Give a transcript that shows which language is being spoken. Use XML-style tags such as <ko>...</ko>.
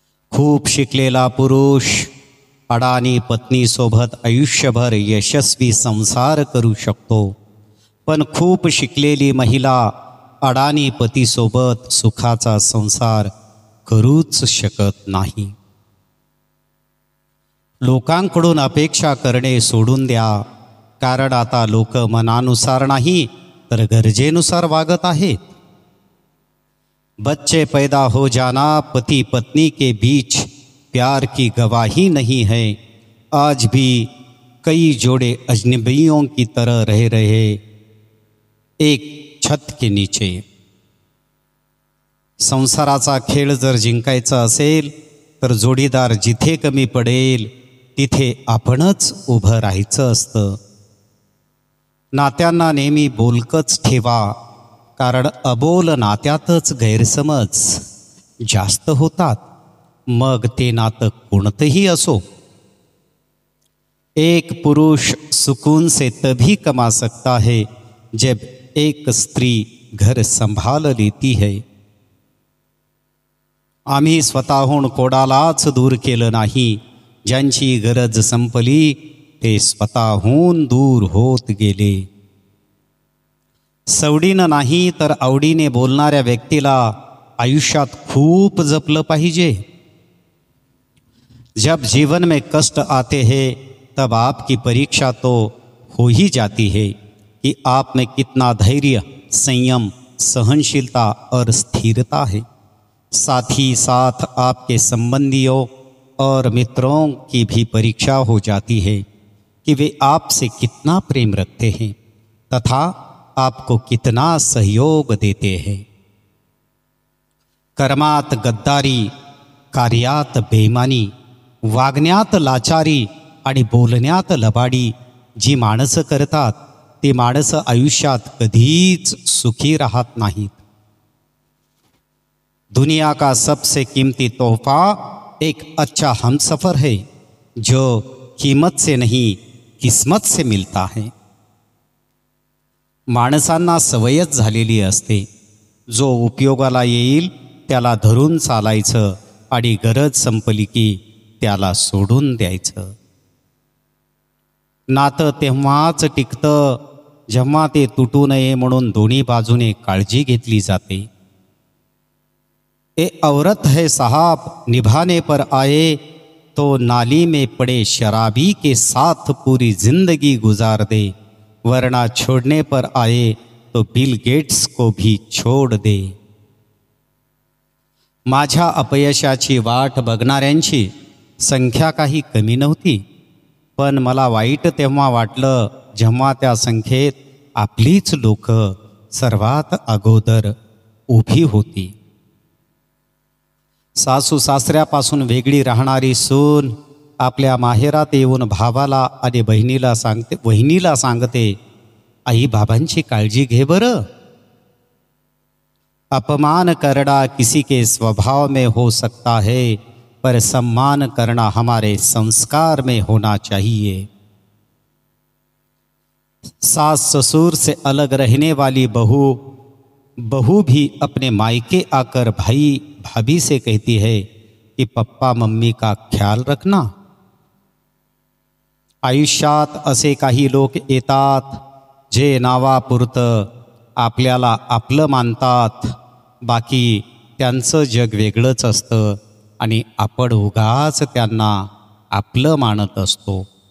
<mr>खूप शिकलेला पुरुष अडाणी पत्नीसोबत आयुष्यभर यशस्वी संसार करू शकतो, पण खूप शिकलेली महिला अडाणी पतीसोबत सुखाचा संसार करूच शकत नाही। लोकांकडून अपेक्षा करणे सोडून द्या, कारण आता लोक मनानुसार नाही तर गरजेनुसार वागत आहेत।</mr> <hi>बच्चे पैदा हो जाना पति पत्नी के बीच प्यार की गवाही नहीं है। आज भी कई जोड़े अजनबियों की तरह रह रहे एक छत के नीचे।</hi> <mr>संसाराचा खेळ जर जिंकायचा असेल तर जोडीदार जिथे कमी पडेल तिथे आपणच उभं राहायचं असतं। नात्यांना नेहमी बोलकच ठेवा, कारण अबोल नात्यातच गैरसमज जास्त होतात, मग ते नातं कोणतंही असो।</mr> <hi>एक पुरुष सुकून से तभी कमा सकता है जब एक स्त्री घर संभाल लेती है।</hi> <mr>आम्ही स्वतःहून कोणालाच दूर केलं नाही, ज्यांची गरज संपली ते स्वतःहून दूर होत गेले। सवडीनं नाही तर आवडीने बोलणाऱ्या व्यक्तीला आयुष्यात खूप जपलं पाहिजे।</mr> <hi>जब जीवन में कष्ट आते हैं तब आपकी परीक्षा तो हो ही जाती है कि आप में कितना धैर्य, संयम, सहनशीलता और स्थिरता है। साथ ही साथ आपके संबंधियों और मित्रों की भी परीक्षा हो जाती है कि वे आपसे कितना प्रेम रखते हैं तथा आपको कितना सहयोग देते हैं।</hi> <mr>कर्मात गद्दारी, कार्यात बेईमानी, वागण्यात लाचारी आणि बोलण्यात लबाडी जी माणसं करतात ती माणसं आयुष्यात कधीच सुखी राहत नाहीत।</mr> <hi>दुनिया का सबसे कीमती तोहफा एक अच्छा हमसफर है, जो कीमत से नहीं किस्मत से मिलता है।</hi> <mr>माणसांना सवयच झालेली असते, जो उपयोगाला येईल त्याला धरून चालायचं आणि गरज संपली की त्याला सोडून द्यायचं। नातं तेव्हाच टिकतं जेव्हा ते तुटू नये म्हणून दोन्ही बाजूने काळजी घेतली जाते।</mr> <hi>ए औरत है साहब, निभाने पर आए तो नाली में पड़े शराबी के साथ पूरी जिंदगी गुजार दे, वरना छोड़ने पर आए तो बिल गेट्स को भी छोड़ दे।</hi> <mr>माझ्या अपयशाची वाट बघणाऱ्यांची संख्या काही कमी नव्हती, पण मला वाईट तेव्हा वाटलं जेव्हा त्या संख्येत आपलीच लोक सर्वात अगोदर उभी होती। सासू सासऱ्यापासून वेगळी राहणारी सून आपल्या माहेरात येऊन भावाला आणि वहिनीला सांगते, आई बाबांची काळजी घे बरं।</mr> <hi>अपमान करना किसी के स्वभाव में हो सकता है, पर सम्मान करना हमारे संस्कार में होना चाहिए। सास ससुर से अलग रहने वाली बहू भी अपने मायके आकर भाई भाभी से कहती है कि पप्पा मम्मी का ख्याल रखना।</hi> <mr>आयुष्यात असे काही लोक येतात जे नावापुरतं आपल्याला आपलं मानतात, बाकी त्यांचं जग वेगळंच असतं आणि आपण उगाच त्यांना आपलं मानत असतो.</mr>